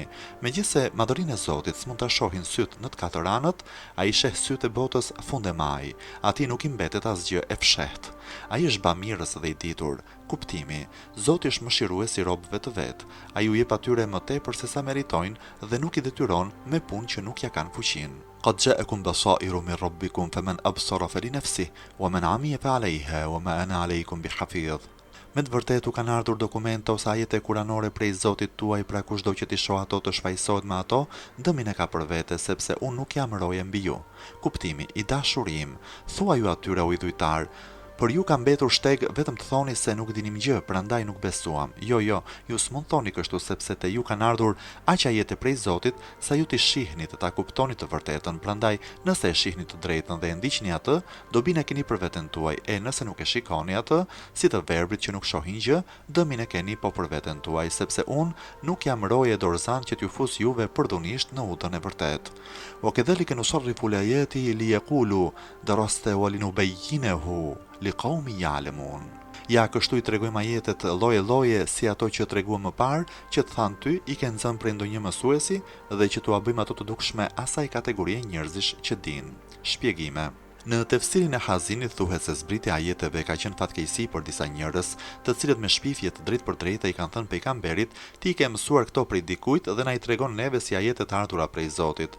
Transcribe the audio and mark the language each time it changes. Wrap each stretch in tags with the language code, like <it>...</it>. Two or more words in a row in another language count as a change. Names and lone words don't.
<sq>Megjithse madhërinë e Zotit s'mund ta shohin syt në të katër anët, ai sheh syt e botës fundemaj. Ati nuk I mbetet asgjë e fshehtë. Ai është bamirës dhe I ditur. Kuptimi. Zoti është mëshirues I robëve të vet. Ai u jep atyre më tepër se sa meritojnë dhe nuk I detyron me punë që nuk ja kanë fuqinë.</sq> <ar>قد جاءكم بصائر من ربكم فمن أبصر فلنفسه ومن عمي فعليها وما أنا عليكم بحفيظ.</ar> <sq>Me të vërtetë u kanë ardhur dokumenta ose ajete kuranore prej Zotit tuaj, pra kushdo që t'i shoh ato të shfaqsohet me ato, dëmin e ka për vete, sepse unë nuk jam roje mbi ju. Kuptimi, I dashurim, thua ju atyre o idhujtar, për ju ka mbetur shteg vetëm të thoni se nuk dinim gjë, prandaj nuk besuam. Jo, ju s'mund thoni kështu sepse te ju kanë ardhur aq ajete prej Zotit sa ju t'i shihni të ta kuptoni të vërtetën, prandaj nëse e shihni të drejtën dhe e ndiqni atë, dobin e keni për veten tuaj, e nëse nuk e shikoni atë, si të verbrit që nuk shohin gjë, dëmin e keni po për veten tuaj, sepse unë nuk jam roje dorëzan që t'ju fus juve përdunisht në udhën e vërtet.</sq> <ar>وكذلك نصرف الآيات وليقولوا درست ولنبينه لقوم يعلمون.</ar> <sq>Ja, kështu I tregojmë ajetet lloje si ato që treguam më parë, që të thanë ty I ke nxënë prej ndonjë mësuesi dhe që t'ua bëjmë ato të dukshme asaj kategorie njerëzish që din. Shpjegime. Në tefsirin e Hazinit thuhet se zbritja e ajeteve ka qenë fatkeqësi për disa njerëz, të cilët me shpifje të drejtë për drejtë I kanë thënë pejgamberit, ti ke mësuar këto prej dikujt dhe na I tregon neve si ajetet ardhura prej Zotit.</sq>